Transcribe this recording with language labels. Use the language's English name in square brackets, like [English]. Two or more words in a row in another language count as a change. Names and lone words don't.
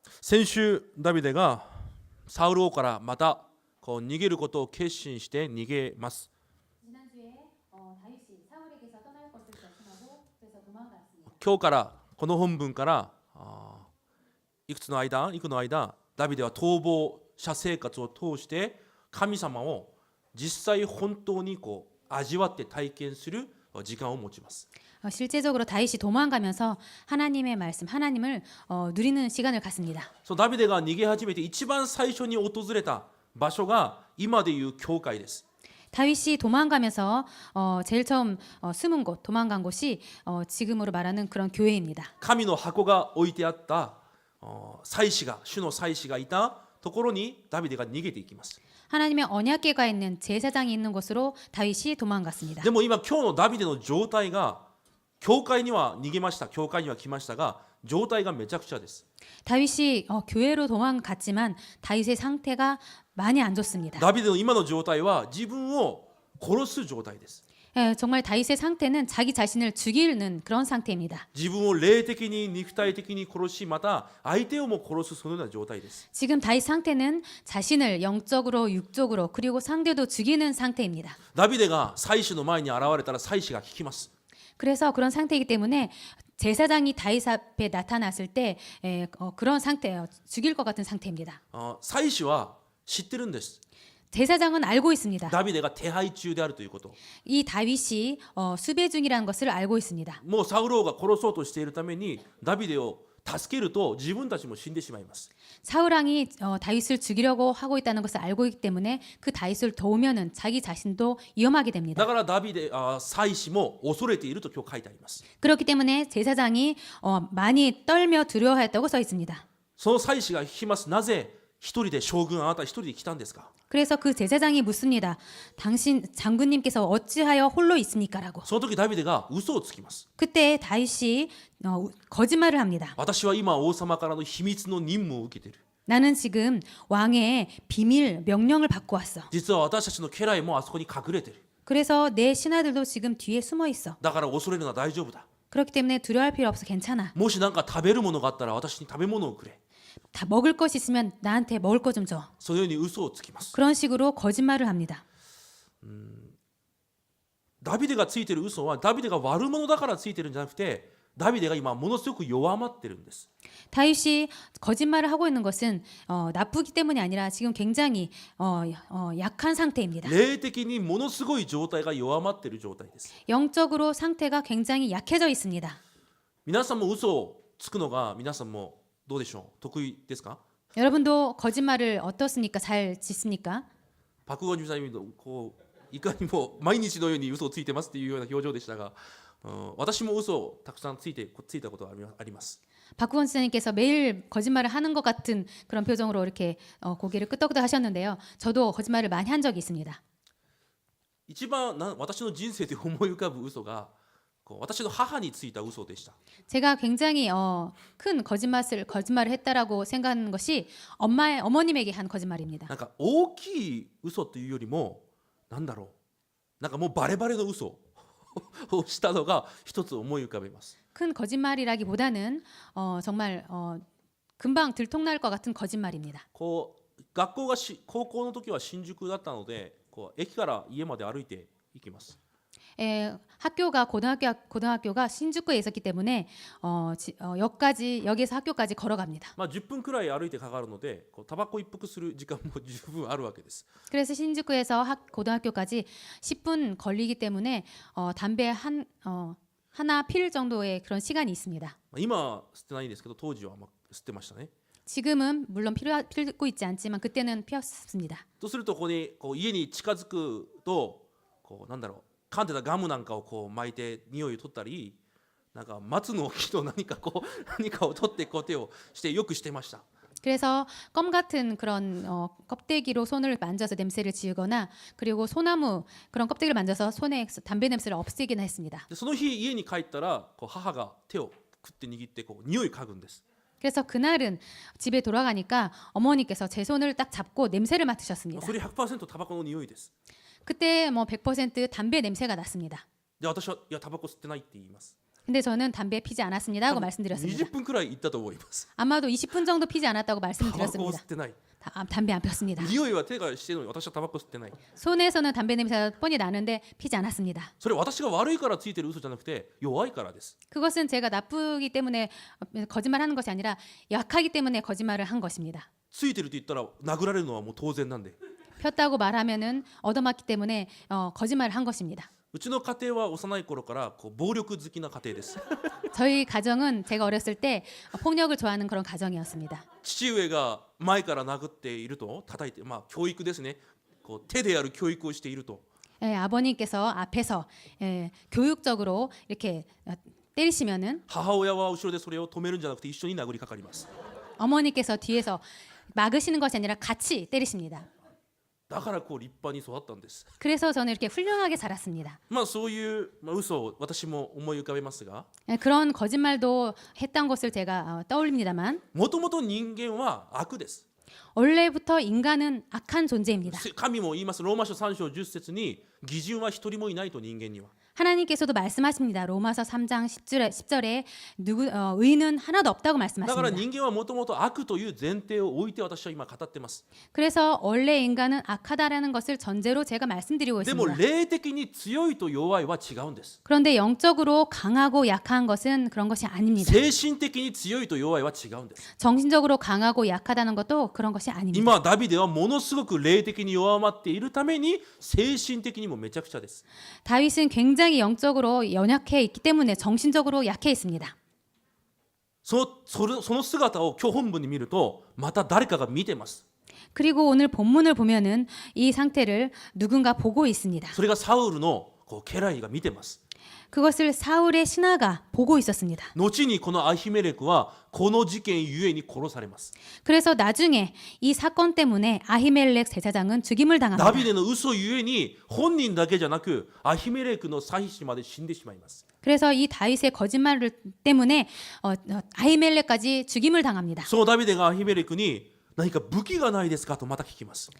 [Japanese] 先週ダビデがサウル王からまた逃げることを決心して逃げます。 [Korean] 지난주에 다윗이 사울에게서 떠날 것을 결심하고 그래서 도망갔습니다. [Japanese] 今日からこの本文からいくつの間ダビデは逃亡者生活を通して神様を実際本当に味わって体験する時間を持ちます。 [Korean] 실제적으로 다윗이 도망가면서 하나님의 말씀, 하나님을 누리는 시간을 갖습니다. [Japanese] そうダビデが逃げ始めて一番最初に訪れた場所が今でいう教会です。 [Korean] 다윗이 도망가면서 제일 처음 숨은 곳, 도망간 곳이 지금으로 말하는 그런 교회입니다. [Japanese] 神の箱が置いてあった主の祭司がいたところにダビデが逃げていきます。 [Korean] 하나님의 언약궤가 있는 제사장이 있는 곳으로 다윗이 도망갔습니다. [Japanese] でも今日のダビデの状態が教会には逃げました。教会には来ましたが状態がめちゃくちゃです。 [Korean] 다윗이 교회로 도망갔지만 다윗의 상태가 많이 안 좋습니다. [Japanese] ダビデの今の状態は自分を殺す状態です。 [Korean] 정말 다윗의 상태는 자기 자신을 죽이는 그런 상태입니다. [Japanese] 自分を霊的に肉体的に殺しまた相手をも殺すそのような状態です。 [Korean] 지금 다윗 상태는 자신을 영적으로 육적으로 그리고 상대도 죽이는 상태입니다. [Japanese] ダビデが祭司の前に現れたら祭司が聞きます。 [Korean] 그래서 그런 상태이기 때문에 제사장이 다윗 앞에 나타났을 때 그런 상태예요. 죽일 것 같은 상태입니다. [Japanese] 祭司は知ってるんです。 [Korean] 제사장은 알고 있습니다. [Japanese] ダビデが手配中であるということ。 [Korean] 이 다윗이 수배 중이라는 것을 알고 있습니다. [Japanese] もうサウル王が殺そうとしているためにダビデを助けると自分たちも死んでしまいます。 [Korean] 사울왕이 다윗을 죽이려고 하고 있다는 것을 알고 있기 때문에 그 다윗을 도우면은 자기 자신도 위험하게 됩니다. [Japanese] だから祭司も恐れていると今日書いてあります。 [Korean] 그렇기 때문에 제사장이 많이 떨며 두려워했다고 써 있습니다. [Japanese] その祭司が聞きます。なぜ一人で将軍あなた一人で来たんですか。 [Korean] 그래서 그 제사장이 묻습니다. 당신 장군님께서 어찌하여 홀로 있습니까라고. [Japanese] その時ダビデが嘘をつきます。 [Korean] 그때 다윗이 거짓말을 합니다. [Japanese] 私は今王様からの秘密の任務を受けている。 [Korean] 나는 지금 왕의 비밀 명령을 받고 왔어. [Japanese] 実は私たちの家来もあそこに隠れている。 [Korean] 그래서 내 신하들도 지금 뒤에 숨어 있어. [Japanese] だから恐れるのは大丈夫だ。 [Korean] 그렇기 때문에 두려워할 필요 없어. 괜찮아. [Japanese] もし何か食べるものがあったら私に食べ物をくれ。 [Korean] 다 먹을 것이 있으면 나한테 먹을 것 좀 줘. [Japanese] そのように嘘をつきます。 [Korean] 그런 식으로 거짓말을 합니다. [Japanese] ダビデがついている嘘はダビデが悪者だからついてるんじゃなくてダビデが今ものすごく弱まってるんです。 [Korean] 다윗이 거짓말을 하고 있는 것은 나쁘기 때문이 아니라 지금 굉장히 약한 상태입니다. [Japanese] 霊的にものすごい状態が弱まっている状態です。 [Korean] 영적으로 상태가 굉장히 약해져 있습니다. [Japanese] 皆さんも嘘をつくのが皆さんもどうでしょう。得意ですか。 [Korean] 여러분도 거짓말을 어떻습니까? 잘 짓습니까? [Japanese] パクゴンジュさんいかにも毎日のように嘘をついてますっていうような表情でしたが、私も嘘をたくさんついたことがあります。 [Korean] 박구원 지사님께서 매일 거짓말을 하는 것 같은 그런 표정으로 이렇게 고개를 끄덕끄덕 하셨는데요. 저도 거짓말을 많이 한 적이 있습니다. [Japanese] 一番私の人生で思い浮かぶ嘘が私の母についた嘘でした。 [Korean] 제가 굉장히 큰 거짓말을 했다라고 생각하는 것이 어머님에게 한 거짓말입니다. [Japanese] なんか大きい嘘というよりもなんだろう、なんかもうバレバレの嘘をしたのが一つ思い浮かべます。 [Korean] 큰 거짓말이라기보다는 정말 금방 들통날 것 같은 거짓말입니다. [Japanese] 高校の時は新宿だったので駅から家まで歩いて行きます。 [Korean] 고등학교가 신주쿠에 있었기 때문에 역에서 학교까지 걸어갑니다. [Japanese] 10 分くらい歩いてかかるのでタバコ一服する時間も十分あるわけです。 [Korean] 그래서 신주쿠에서 고등학교까지 10분 걸리기 때문에 담배 하나 필 정도의 그런 시간이 있습니다. [Japanese] 今は吸ってないんですけど当時は吸ってましたね。 [Korean] 지금은 물론 피우고 있지 않지만 그때는 피웠습니다. [Japanese] とすると家に近づくとなんだろう、噛んでたガムなんかを巻いて匂いを取ったり、なんか松の木の何かを取って手をしてよくしてました。 [Korean] 그래서 껌 같은 그런 껍데기로 손을 만져서 냄새를 지우거나 그리고 소나무 그런 껍데기를 만져서 손에 담배 냄새를 없애기나 했습니다. [Japanese] その日家に帰ったら母が手をくって握って匂い嗅ぐんです。 [Korean] 그래서 그날은 집에 돌아가니까 어머니께서 제 손을 딱 잡고 냄새를 맡으셨습니다. [Japanese] それ 100% タバコの匂いです。 [Korean] 그때 100% 담배 냄새가 났습니다. [Japanese] で私はいやタバコ吸ってないって言います。 [Korean] 근데 저는 담배 피지 않았습니다 하고 말씀드렸습니다. [Japanese] 20分くらい行ったと思います。 [Korean] 아마도 20분 정도 피지 않았다고 [Japanese] タバコを吸 [Korean] 말씀드렸습니다. [Japanese] ってない。 [Korean] 담배 안 폈습니다. [Japanese] 匂いは手がしてるのに私はタバコ吸ってない。 [Korean] 손에서는 담배 냄새가 뻔히 나는데 피지 않았습니다. [Japanese] それ私が悪いからついてる嘘じゃなくて弱いからです。 [Korean] 그것은 제가 나쁘기 때문에 거짓말하는 것이 아니라 약하기 때문에 거짓말을 한 것입니다. [Japanese] ついてると言ったら殴られるのはもう当然なんで。 [Korean] 폈다고 말하면은 얻어맞기 때문에 거짓말을 한 것입니다. [Japanese] うちの家庭は幼い頃からこう暴力好きな家庭です。 [Korean] 저희 가정은 제가 어렸을 때 폭력을 좋아하는 그런 가정이었습니다. [Japanese] 父上が前から殴っていると叩いて、まあ教育ですね。こう手でやる教育をしていると。 [Korean] 아버님께서 앞에서 교육적으로 이렇게 때리시면은 [Japanese] 母親は後ろでそれを止めるんじゃなくて一緒に殴りかかります。 [Korean] 어머니께서 뒤에서 막으시는 것이 아니라 같이 때리십니다. [Japanese] だからこう立派に育ったんです。 [Korean] 그래서 저는 이렇게 훌륭하게 자랐습니다. [Japanese] まあそういう嘘を私も思い浮かべますが、 [Korean] 그런 거짓말도 했던 것을 제가 떠올립니다만 [Japanese] もともと人間は悪です。 [Korean] 원래부터 인간은 악한 존재입니다. [Japanese] 神も言います。ローマ書3章10節に義人は一人もいないと人間には。 [Korean] 하나님께서도 말씀하십니다. 로마서 3장 10절에 의는 하나도 없다고 [Japanese] だから [Korean] 말씀하십니다. [Japanese] 人間はもともと悪という前提を置いて私は今語ってます。 [Korean] 그래서 원래 인간은 악하다라는 것을 전제로 제가 말씀드리고 [Japanese] でも [Korean] 있습니다. [Japanese] 霊的に強いと弱いは違うんです。 [Korean] 그런데 영적으로 강하고 약한 것은 그런 것이 아닙니다. [Japanese] 精神的に強いと弱いは違うんです。 [Korean] 정신적으로 강하고 약하다는 것도 그런 것이 아닙니다. [Japanese] 今ダビデはものすごく霊的に弱まっているために精神的にもめちゃくちゃです。 [Korean] 다윗은 굉장히 영적으로 연약해 있기 때문에 정신적으로 약해 있습니다. [Japanese] その姿を今日本文に見るとまた誰かが見てます。 [Korean] 그리고 오늘 본문을 보면은 이 상태를 누군가 보고 있습니다. [Japanese] それがサウルの家来が見てます。 [Korean] 그것을 사울의 신하가 보고 있었습니다. [Japanese] 後にこのアヒメレクはこの事件ゆえに殺されます。 [Korean] 그래서 나중에 이 사건 때문에 아히멜렉 제사장은 죽임을 [Japanese] ダ [Korean] 당합니다. [Japanese] ビデの嘘ゆえに本人だけじゃなくアヒメレクの妻子まで死んでしまいます。 [Korean] 그래서 이 다윗의 거짓말 때문에 아히멜렉까지 죽임을 당합니다. [Japanese] そのダビデがアヒメレクに何か武器がないですかとまた聞きます。